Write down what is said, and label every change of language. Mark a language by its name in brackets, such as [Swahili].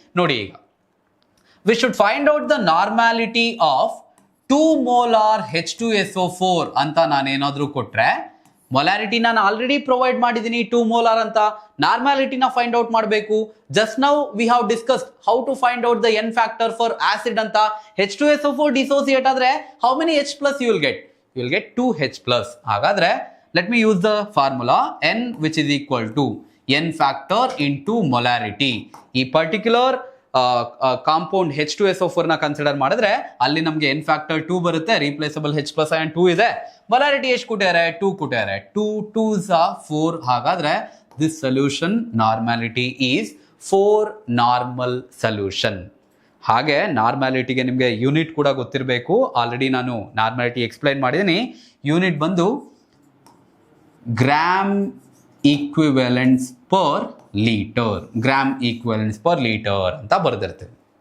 [English] ನೋಡಿ, ಈಗ we should find out the normality of 2 molar H2SO4 [Kannada] ಅಂತ ನಾನೇನಾದ್ರೂ ಕೊಟ್ರೆ, [English] molarity [Kannada] ನಾನು ಆಲ್ರೆಡಿ ಪ್ರೊವೈಡ್ ಮಾಡಿದ್ದೀನಿ [English] 2 molar ಅಂತ. [Kannada] ನಾರ್ಮ್ಯಾಲಿಟಿನ ಫೈಂಡ್ ಔಟ್ ಮಾಡಬೇಕು. [English] Just now we have discussed how to find out the n factor for acid ಅಂತ. H2SO4 [Kannada] ಡಿಸೋಸಿಯೇಟ್ ಆದ್ರೆ [English] How many H+ you will get? You will get 2H+. [Kannada] ಹಾಗಾದ್ರೆ [English] let me use the formula n which is equal to n factor into molarity. [Kannada] ಈ particular compound H2SO4 ನ consider ಮಾಡಿದ್ರೆ ಅಲ್ಲಿ ನಮಗೆ n factor 2 ಬರುತ್ತೆ. Replaceable H+ ion 2 ಇದೆ. Molarity ಎಷ್ಟು ಕೊಟ್ಟಿದ್ದಾರೆ? 2 ಕೊಟ್ಟಿದ್ದಾರೆ. 2 2s 4. ಹಾಗಾದ್ರೆ [English] this solution normality is 4 normal solution. [Kannada] ಹಾಗೆ ನಾರ್ಮ್ಯಾಲಿಟಿಗೆ ನಿಮಗೆ ಯೂನಿಟ್ ಕೂಡ ಗೊತ್ತಿರಬೇಕು. ಆಲ್ರೆಡಿ ನಾನು ನಾರ್ಮ್ಯಾಲಿಟಿ ಎಕ್ಸ್ಪ್ಲೈನ್ ಮಾಡಿದ್ದೀನಿ. ಯೂನಿಟ್ ಬಂದು gram ಈಕ್ವಿವೆಲೆನ್ಸ್ per litre, gram ಈಕ್ವಿವೆಲೆನ್ಸ್ per litre ಅಂತ ಬರೆದಿರ್ತೇವೆ.